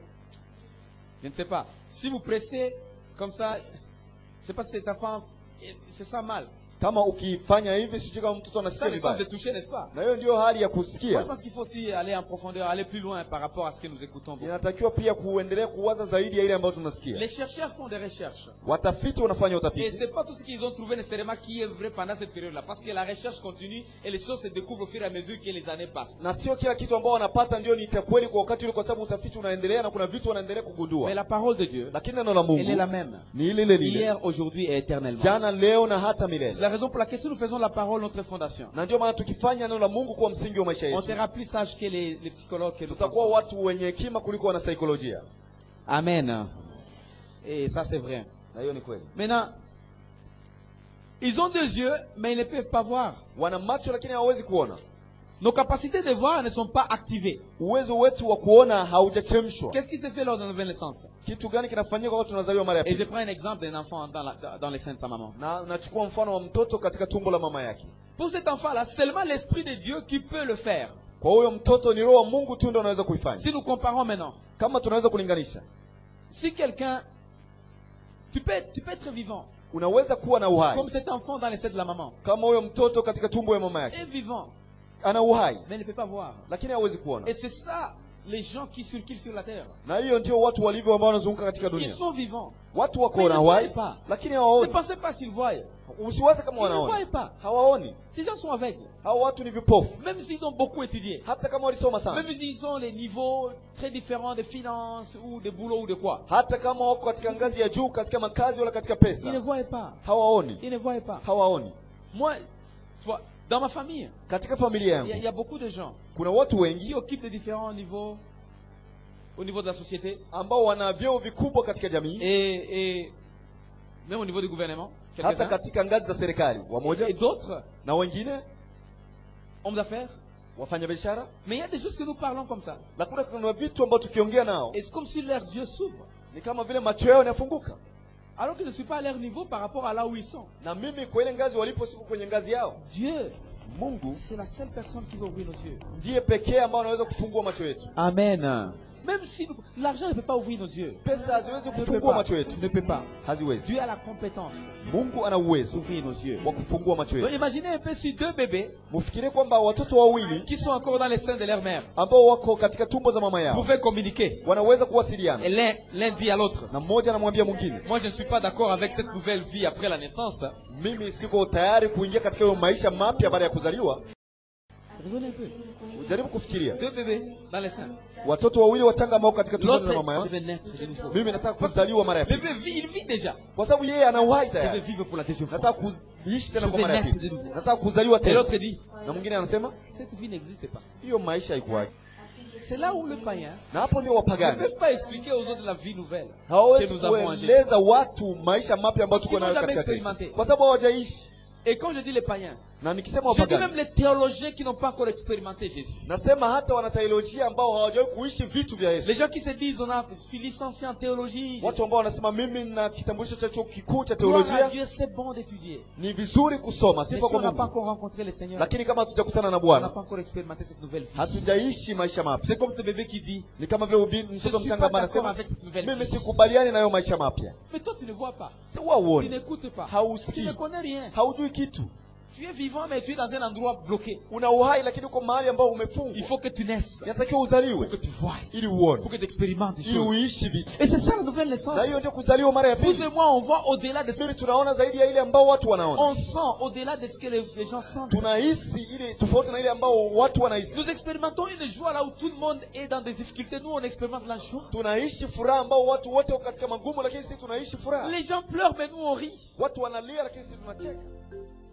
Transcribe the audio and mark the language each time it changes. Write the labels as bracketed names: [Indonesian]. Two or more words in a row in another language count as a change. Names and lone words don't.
[French] Je ne sais pas. Si vous pressez comme ça, c'est parce que cet enfant, c'est ça mal. [Swahili] Kama ukifanya hivi sijui kama mtoto [French] C'est [Swahili] anasikia [French] ça le sens de [Swahili] vibaya. [French] toucher, n'est-ce pas? [Swahili] Na hiyo ndio hali ya [French] Moi, je [Swahili] kusikia. [French] pense qu'il faut aussi aller en profondeur, aller plus loin par rapport à ce que nous écoutons. [Swahili] Inatakiwa pia kuendelea kuwaza zaidi ya ile ambayo tunasikia. [French] Les chercheurs font des recherches. [Swahili] Watafiti wanafanya [French] Et [Swahili] utafiti, [French] c'est pas tout ce qu'ils ont trouvé nécessairement qui est vrai pendant cette période-là. Parce que la recherche continue et les choses se découvrent au fur et à mesure que les années passent. [Swahili] na sio kila kitu ambao wanapata ndio ni cha kweli kwa wakati ule, kwa sababu utafiti unaendelea na kuna vitu wanaendelea [French] Mais [Swahili] kugundua. [French] la parole de Dieu, [Swahili] Lakini neno la [French] elle est la [Swahili] Mungu [French] même. [Swahili] ni ile ile lile, [French] Hier, aujourd'hui et éternellement. [Swahili] jana, leo na hata [French] C'est [Swahili] milele. [French] la raison pour laquelle si nous faisons la parole notre fondation, [Swahili] Na ndio maana tukifanya neno la Mungu kuwa msingi wa maisha [French] on [Swahili] yetu, [French] sera plus sage que les psychologues que nous [Swahili] tutakuwa [French] pensons. [Swahili] watu wenye hekima kuliko wana saikolojia. [French] Amen. Et ça c'est vrai. [Swahili] Na hiyo ni kweli. [French] Maintenant, ils ont 2 yeux, mais ils ne peuvent pas voir. [Swahili] Wana macho lakini hawawezi kuona. [French] Nos capacités de voir ne sont pas activées. [Swahili] Uwezo wetu wa kuona haujachemshwa. [French] Qu'est-ce qui se fait lors de la nouvelle naissance? [Swahili] Kitu gani kinafanyika wakati tunazaliwa mara ya [French] Et je [Swahili] pili? [French] prends un exemple d'un enfant dans les seins de sa maman. [Swahili] Na nachukua mfano wa mtoto katika tumbo la mama yake. [French] Pour cet enfant-là, seulement l'Esprit de Dieu qui peut le faire. [Swahili] Kwa huyo mtoto ni roho wa Mungu tu ndio anaweza kuifanya. [French] Si nous comparons maintenant, [Swahili] Kama tunaweza kulinganisha, [French] si quelqu'un, tu peux être vivant, [Swahili] unaweza kuwa na uhai [French] comme cet enfant dans les seins de la maman, [Swahili] kama huyo mtoto katika tumbo ya mama [French] est [Swahili] yake, [French] vivant, [Swahili] ana uhai [French] mais ne peut pas voir. [Swahili] lakini hawezi kuona. [French] Et c'est ça, les gens qui circulent sur la terre. [Swahili] Na hiyo ndio watu walivyo ambao wanazunguka katika [French] Ils [Swahili] dunia. [French] sont vivants. [Swahili] Watu wako [French] Mais [Swahili] na [French] ils ne [Swahili] uhai [French] voient pas. [Swahili] lakini [French] Ne [Swahili] hawaoni. [French] pensez pas s'ils voient. [Swahili] Usiwaze kama [French] Ils ne voient [Swahili] wanaona, [French] pas. [Swahili] hawaoni. [French] Ces gens sont aveugles. [Swahili] Hao watu ni vipofu, [French] Même s'ils ont beaucoup étudié. [Swahili] hata kama walisoma sana, [French] Même s'ils ont les niveaux très différents de finances ou de boulot ou de quoi. [Swahili] hata kama wako katika ngazi ya juu katika makazi wala katika [French] Ils ne [Swahili] pesa, [French] voient pas. [Swahili] hawaoni, [French] Ils ne voient pas. [Swahili] hawaoni. [French] Moi, tu vois, dans ma famille, [Swahili] Katika familia [French] il y [Swahili] yangu [French] a beaucoup de gens [Swahili] kuna watu [French] qui [Swahili] wengi [French] occupent de différents niveaux au niveau de la société [Swahili] ambao wana vyeo vikubwa katika jamii, [French] et même au niveau du gouvernement. [Swahili] hata [French] Quelques-uns. [Swahili] katika ngazi za serikali wamoja, [French] Et d'autres, [Swahili] na wengine [French] hommes d'affaires. [Swahili] wafanya biashara. [French] Mais il y a des choses que nous parlons comme ça. [Swahili] Lakini kuna vitu ambao tukiongea nao [French] Et c'est comme si leurs yeux s'ouvrent. [Swahili] ni kama vile macho yao yanafunguka, [French] Alors que je ne suis pas à leur niveau par rapport à là où ils sont. [Swahili] na mimi kwa ile ngazi walipo siko kwenye ngazi yao. [French] Dieu, [Swahili] Mungu [French] c'est la seule personne qui va ouvrir nos yeux. [Swahili] ndiye pekee ambao anaweza kufungua macho yetu. [French] Amen. Même si l'argent ne peut pas ouvrir nos yeux. [Swahili] Pesa haziwezi [French] Ne peut [Swahili] kufungua [French] pas. [Swahili] macho yetu, [French] Ne peut pas. [Swahili] haziwezi. [French] Dieu a la compétence [Swahili] Mungu ana uwezo [French] d'ouvrir nos yeux. [Swahili] wa kufungua macho [French] Donc [Swahili] yetu. [French] imaginez un peu sur 2 bébés [Swahili] Mufikirie kwamba watoto wawili [French] qui sont encore dans les seins de leur mère [Swahili] ambao wako katika tumbo za mama yao [French] pouvaient communiquer. [Swahili] wanaweza kuwasiliana, [French] Et l'un dit à l'autre, [Swahili] na mmoja anamwambia mwingine, [French] moi je ne suis pas d'accord avec cette nouvelle vie après la naissance. [Swahili] mimi siko tayari kuingia katika hiyo maisha mapya baada ya kuzaliwa. [French] Raisonnez un peu. [Swahili] Ujaribu kufikiria [French] 2 bébés dans les seins. [Swahili] watoto wawili wachanga ambao katika tumbo za mama [French] L'autre, je [Swahili] yao. [French] vais naître de nouveau. [Swahili] Mimi nataka kuzaliwa mara ya [French] Le [Swahili] pili, [French] bébé, il vit déjà. [Swahili] kwa sababu yeye ana uhai [French] Je vais [Swahili] tayari. [French] vivre pour la deuxième fois. [Swahili] Nataka kuishi tena [French] Je [Swahili] kwa [French] vais [Swahili] mara ya [French] naître [Swahili] pili, [French] de nouveau. [Swahili] nataka kuzaliwa [French] Et [Swahili] tena. [French] l'autre dit, [Swahili] Na mwingine anasema [French] cette vie n'existe pas. [Swahili] hiyo maisha haikuwaje. [French] C'est là où le païen [Swahili] Na hapo ndio [French] ne [Swahili] wapagani [French] peuvent pas expliquer aux autres la vie nouvelle que [Swahili] hawawezi [French] nous avons en Jésus. [Swahili] kueleza watu maisha mapya ambayo tuko [French] Parce [Swahili] nayo [French] qu'ils n'ont [Swahili] katika [French] jamais [Swahili] Kristo, [French] expérimenté. [Swahili] kwa sababu hawajaishi. [French] Et quand je dis les païens, [Swahili] Na nikisema [French] Je dis [Swahili] wapagani, [French] même les théologiens qui n'ont pas encore expérimenté Jésus. [Swahili] nasema hata wanateolojia ambao hawajawahi kuishi vitu vya [French] Les [Swahili] Yesu. [French] gens qui se disent, on a licencié en théologie. [Swahili] Watu ambao wanasema mimi na kitambulisho cha chuo kikuu cha [French] Gloire à [Swahili] teolojia. [French] Dieu, c'est bon d'étudier. [Swahili] Ni vizuri kusoma, [French] Mais [Swahili] sifa [French] si on [Swahili] kwa [French] n'a pas [Swahili] Mungu. [French] encore rencontré le Seigneur, [Swahili] Lakini kama hatujakutana na [French] on n'a [Swahili] Bwana, [French] pas encore expérimenté cette nouvelle vie. [Swahili] hatujaishi maisha mapya. [French] C'est comme ce bébé qui dit, [Swahili] Ni kama vile [French] je [Swahili] mtoto [French] suis pas [Swahili] mchanga ambaye [French] d'accord [Swahili] anasema [French] avec cette nouvelle [Swahili] mimi [French] vie. [Swahili] sikubaliani nayo maisha mapya. [French] Mais toi, tu ne vois pas. [Swahili] Si [French] Tu [Swahili] wauone, [French] n'écoutes pas. Tu [Swahili] hausikii, [French] ne connais rien. [Swahili] haujui kitu. [French] Tu es vivant, mais tu es dans un endroit bloqué. [Swahili] Una uhai lakini uko mahali ambao [French] Il [Swahili] umefungwa. [French] faut que tu naisses. [Swahili] Inatakiwa [French] Pour [Swahili] uzaliwe [French] que tu vois. [Swahili] ili uone, [French] Pour que tu expérimentes des [Swahili] ili [French] choses. [Swahili] uishi vitu. [French] Et c'est ça la nouvelle naissance. [Swahili] Na hiyo ndio kuzaliwa mara ya [French] Vous [Swahili] pili. [French] et moi, on voit au-delà de ce [Swahili] Mimi tunaona zaidi ya ile ambao watu wanaona. [French] on sent, au-delà de ce que les gens sentent. [Swahili] Tunahisi ile tofauti na ile ambao watu wanahisi. [French] Nous expérimentons une joie là où tout le monde est dans des difficultés. Nous, on expérimente la joie. [Swahili] Tunaishi furaha ambao watu wote wako katika magumu, lakini sisi tunaishi furaha. [French] Les gens pleurent, mais nous, on rit. [Swahili] Watu wanalia lakini sisi tunacheka.